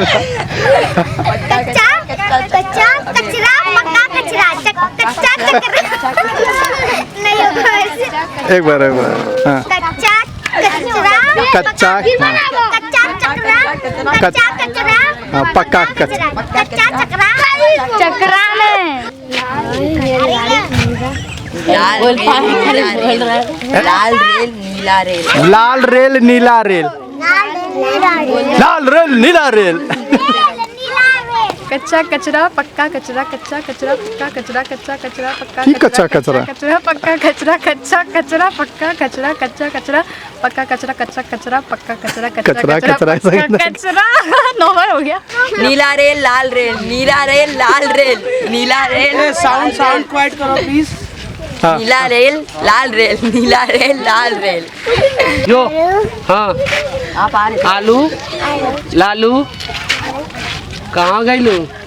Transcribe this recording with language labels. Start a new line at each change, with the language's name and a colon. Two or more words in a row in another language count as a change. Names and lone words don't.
Hindi: कच्चा कच्चा कचरा पक्का कचरा, कच्चा चक्रा नहीं होगा ऐसे। एक बार हाँ कच्चा कचरा कच्चा कच्चा चक्रा कच्चा कचरा हाँ पक्का कचरा कच्चा चक्रा चक्रा में लाल रेल नीला रेल, लाल रेल नीला रेल लाल रेल नीला रेल कच्चा कचरा पक्का कचरा, कच्चा कचरा पक्का कचरा, कच्चा कचरा पक्का की कच्चा कचरा कचरा पक्का कचरा, कच्चा कचरा पक्का कचरा, कच्चा कचरा पक्का कचरा, कच्चा कचरा पक्का कचरा, कचरा कचरा कचरा नंबर हो गया। नीला रेल लाल रेल, नीला रेल लाल रेल, नीला रेल
English: sound quiet
Hindi: करो प्लीज। नीला रेल लाल रेल, नीला रेल लाल रेल। जो हाँ आप आ रहे आलू लालू कहाँ गई लो